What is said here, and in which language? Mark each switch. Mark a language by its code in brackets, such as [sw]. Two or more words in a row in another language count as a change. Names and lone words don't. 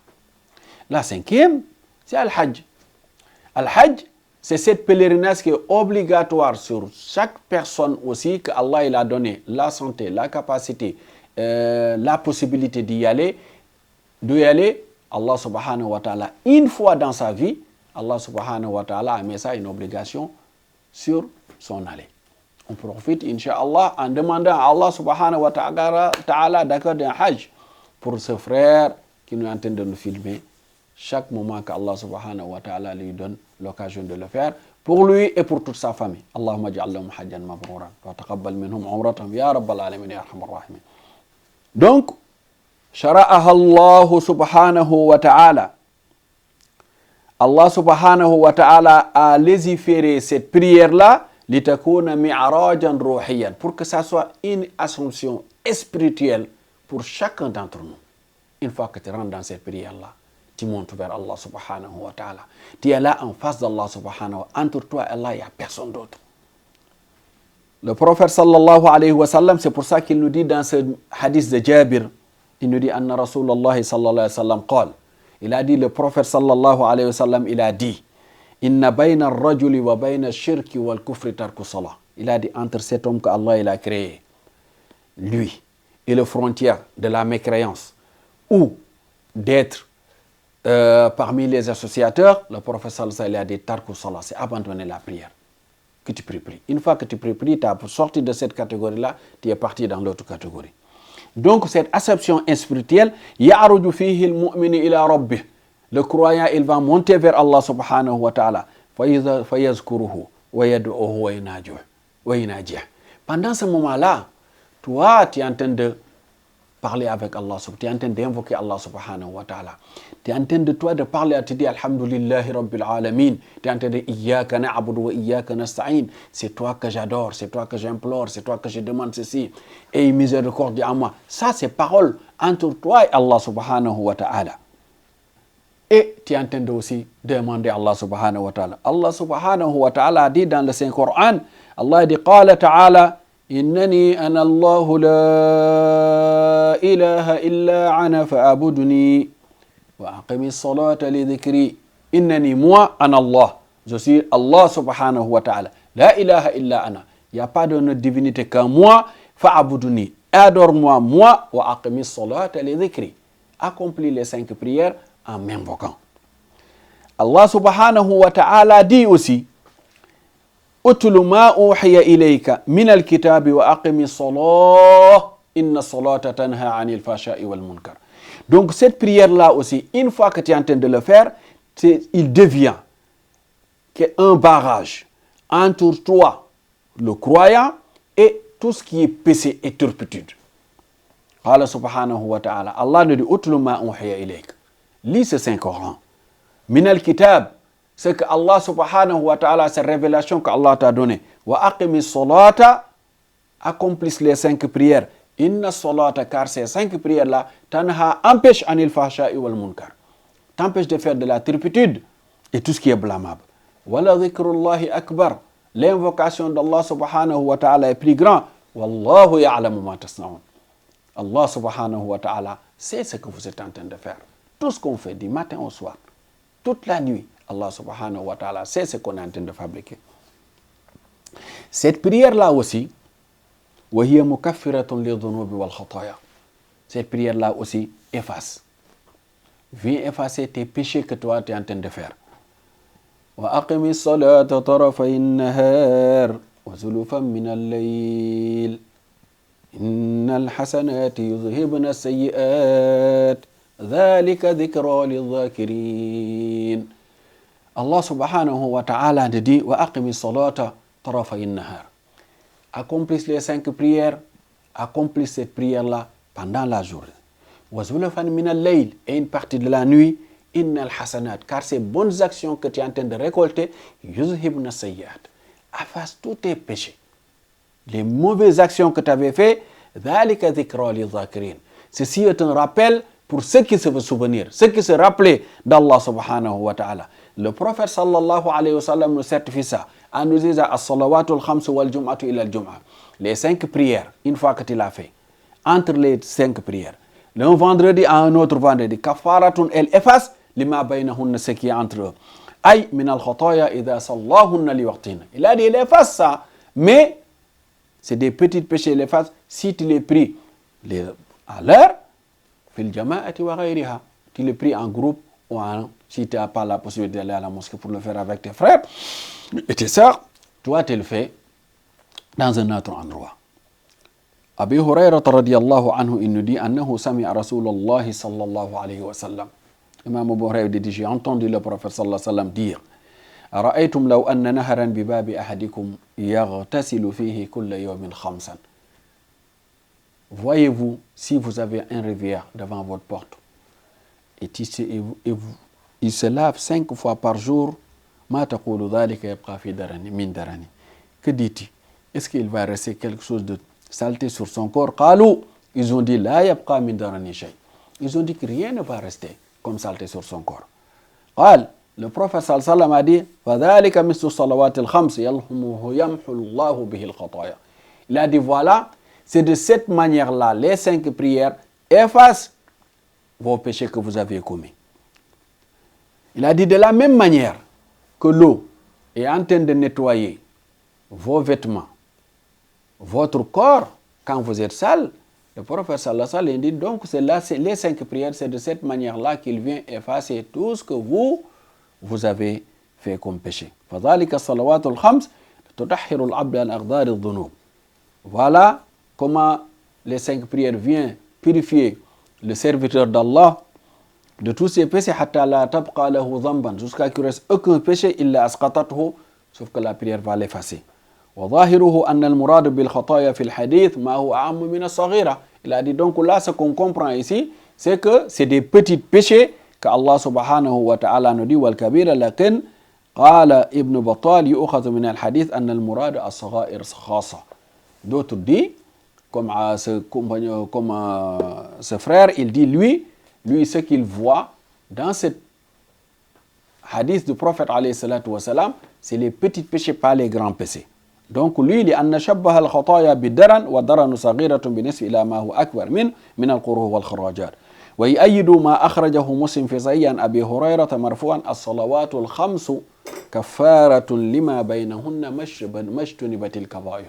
[fr] La cinquième, c'est Al-Hajj. Al-Hajj, c'est cette pèlerinage qui est obligatoire sur chaque personne aussi que Allah il a donné la santé, la capacité, la possibilité d'y aller, Allah [ar] سبحانه وتعالى, [fr] une fois dans sa vie, Allah [ar] سبحانه وتعالى [fr] a mis ça une obligation sur son aller. On profite, Inch'Allah, en demandant à Allah [ar] سبحانه وتعالى [fr] d'accorder un hajj pour ce frère qui nous est en train de nous filmer chaque moment qu'Allah [ar] سبحانه وتعالى [fr] lui donne l'occasion de le faire pour lui et pour toute sa famille. [ar] اللهم اجعلهم حجا مبرورا وتقبل منهم عمرتهم يا رب العالمين يا أرحم الراحمين. Donc, شرعها الله سبحانه وتعالى. [fr] Allah [ar] سبحانه وتعالى [fr] a légiféré cette prière-là [ar] لتكون معراجا روحيا, [fr] pour que ça soit une assomption spirituelle pour chacun d'entre nous. Une fois que tu rentres dans cette prière-là, tu montes vers Allah [ar] سبحانه وتعالى. [fr] Tu es là en face d'Allah [ar] سبحانه وتعالى. [fr] Entre toi et Allah, il n'y a personne d'autre. Le prophète [ar] صلى الله عليه وسلم, [fr] c'est pour ça qu'il nous dit dans ce hadith de Jabir, il nous dit [ar] أن رسول الله صلى الله عليه وسلم قال. [fr] Il a dit, le prophète [ar] صلى الله عليه وسلم, [fr] il a dit, [ar] إن بين الرجل وبين الشرك والكفر ترك الصلاة. [fr] Il a dit, entre cet homme que Allah il a créé, lui, et les frontières de la mécréance, ou d'être parmi les associateurs, le prophète [ar] صلى الله عليه وسلم [fr] a dit, [ar] ترك الصلاة, [fr] c'est abandonner la prière. Que tu pries. Une fois que tu pries, tu as sorti de cette catégorie-là, tu es parti dans l'autre catégorie. Donc, cette acception spirituelle, [ar] يعرج فيه المؤمن إلى ربه. [fr] Le croyant, il va monter vers Allah [ar] سبحانه وتعالى. فيذكره ويدعوه ويناجيه. [fr] Pendant ce moment-là, toi, tu es en train de parler avec Allah, tu es en train d'invoquer Allah [ar] سبحانه وتعالى. [fr] Tu es en train de toi de parler à te dire [ar] الحمد لله رب العالمين. [fr] Tu es en train de [ar] إياك نعبد وإياك نستعين. [fr] C'est toi que j'adore, c'est toi que j'implore, c'est toi que je demande ceci. Et miséricorde à moi. Ça, c'est parole entre toi et Allah [ar] سبحانه وتعالى. [fr] Et tu es en train de aussi demander à Allah [ar] سبحانه وتعالى. [fr] Allah [ar] سبحانه وتعالى [fr] a dit dans le Saint-Coran, Allah dit [ar] قال تعالى إنني أنا الله لا إله إلا أنا فاعبدني وأقم الصلاة لذكري. Innani, moi, أنا الله. [fr] Je suis Allah [ar] سبحانه وتعالى. لا إله إلا أنا. [fr] Il n'y a pas de divinité qu'en moi. Fa'abuduni. Adore-moi, moi, [ar] وأقم الصلاة لذكري. [fr] Accomplis les 5 prières en m'invoquant. Allah [ar] سبحانه وتعالى [fr] dit aussi, [ar] اتل ما أوحي إليك من الكتاب وأقم الصلاة إن الصلاة تنهى عن الفحشاء والمنكر. [fr] Donc cette prière-là aussi, une fois que tu es en train de le faire, il devient un barrage entre toi, le croyant, et tout ce qui est péché et turpitude. Allah [ar] سبحانه وتعالى, [fr] Allah nous dit [ar] اتل ما أوحي إليك. [fr] Lis ce Saint-Coran. [ar] من الكتاب, [fr] c'est que Allah [ar] سبحانه وتعالى, [fr] cette révélation qu'Allah t'a donnée. [ar] وأقم الصلاة, [fr] accomplisse les 5 prières. [ar] إن الصلاة, [fr] car ces 5 prières-là, tanha, empêche [ar] عن الفحشاء والمنكر. [fr] T'empêche de faire de la turpitude et tout ce qui est blâmable. [ar] ولذكر الله أكبر. [fr] L'invocation d'Allah [ar] سبحانه وتعالى [fr] est plus grand. [ar] والله يعلم ما تصنعون. [fr] Allah [ar] سبحانه وتعالى [fr] sait ce que vous êtes en train de faire. Tout ce qu'on fait du matin au soir, toute la nuit, Allah [ar] سبحانه وتعالى [fr] sait ce qu'on est en train de fabriquer. Cette prière-là aussi, [ar] وَهِيَ مُكَفِّرَةٌ لِلذُّنُوبِ وَالْخَطَايَا. [fr] Cette prière-là aussi efface. Viens effacer tes péchés que toi tu es en train de faire. [ar] وَأَقِمِ الصَّلَاةَ طَرَفَيِ النَّهَارِ وَزُلُفًا مِنَ اللَّيْلِ إِنَّ الْحَسَنَاتِ يُذْهِبْنَ السَّيِّئَاتِ ذَلِكَ ذِكْرَى لِلذَّاكِرِينَ. [fr] Allah [ar] سبحانه وتعالى [fr] dit [ar] وَأَقِمِ الصَّلَاةَ طَرَفَيِ النَّهَارِ. [fr] Accomplisse les 5 prières, accomplisse cette prière-là pendant la journée. [ar] وزلفا من الليل, [fr] et une partie de la nuit, [ar] إن الحسنات, [fr] car ces bonnes actions que tu es en train de récolter, [ar] يذهبن السيئات, [fr] efface tous tes péchés. Les mauvaises actions que tu avais fait, [ar] ذلك ذكرى للذاكرين. [fr] Ceci est un rappel pour ceux qui se veulent souvenir, ceux qui se rappellent d'Allah [ar] سبحانه وتعالى. [fr] Le prophète [ar] صلى الله عليه وسلم [fr] nous certifie ça en nous disant [ar] الصلوات الخمس والجمعة إلى الجمعة. [fr] Les 5 prières, une fois que tu l'as fait, entre les 5 prières, d'un vendredi à un autre vendredi, kafaratun, elle efface [ar] لما بينهن, [fr] ce qui est entre eux. [ar] أي من الخطايا إذا صلاهن لوقتهن. [fr] Il a dit, il efface ça, mais c'est des petits péchés, il efface si tu les pries à l'heure, [ar] في الجماعة وغيرها, [fr] tu les pries en groupe ou si tu n'as pas la possibilité d'aller à la mosquée pour le faire avec tes frères et tes sœurs, toi tu le fais dans un autre endroit. [ar] أبي هريرة رضي الله عنه, [fr] il nous dit [ar] أنه سمع رسول الله صلى الله عليه وسلم. Imam Abu Hurayrah [fr] dit, j'ai entendu le prophète [ar] صلى الله عليه وسلم dire أرأيتم لو أن نهرا بباب أحدكم يغتسل فيه كل يوم خمسا. [fr] Voyez-vous, si vous avez un rivière devant votre porte et il se lave 5 fois par jour, [ar] ما تقول ذلك يبقى في درنه من درنه. [fr] Que dit-il? Est-ce qu'il va rester quelque chose de saleté sur son corps? [ar] Qalu, [fr] ils ont dit [ar] لا يبقى من درنه شيء. [fr] Ils ont dit que rien ne va rester comme saleté sur son corps. [ar] Qal, [fr] le prophète [ar] صلى الله عليه وسلم [fr] a dit [ar] فذلك مثل الصلوات الخمس يمحو الله به الخطايا. [fr] Il a dit voilà, c'est de cette manière-là, les 5 prières effacent vos péchés que vous avez commis. Il a dit de la même manière que l'eau est en train de nettoyer vos vêtements, votre corps, quand vous êtes sale, le prophète [ar] صلى الله عليه وسلم [fr] dit donc c'est là, les 5 prières, c'est de cette manière-là qu'il vient effacer tout ce que vous avez fait comme péché. [ar] فَذَلِكَ الصَّلَوَاتُ الْخَمْسِ تُطَهِّرُ الْعَبْدَ عَنْ أَغْدَارِ الذُّنُوبِ. [fr] Voilà comment les 5 prières viennent purifier le serviteur d'Allah de tous ses péchés, [ar] حتى لا تبقى له ذنبا, [fr] jusqu'à qu'il ne reste aucun péché, [ar] إلا أسقطته, [fr] sauf que la prière va l'effacer. [ar] وظاهره أن المراد بالخطايا في الحديث ما هو أعم من الصغيرة. [fr] Il a dit donc là, ce qu'on comprend ici, c'est que c'est des petits péchés que Allah [ar] سبحانه وتعالى [fr] nous dit [ar] والكبيرة لكن قال ابن بطال يؤخذ من الحديث أن المراد الصغائر خاصة. [fr] D'autres disent, comme ce frère, il dit lui ce qu'il voit dans ce hadith du prophète [ar] عليه الصلاة والسلام, [fr] c'est les petits péchés, pas les grands péchés. Donc lui, il [ar] أنه شبه الخطايا بالدرن والدرن صغيرة بالنسبة إلى ما هو أكبر من القروح والخراجات. ويؤيده ما أخرجه مسلم في صحيحه عن أبي هريرة مرفوعا الصلوات الخمس كفارة لما بينهن ما اجتنبت الكبائر.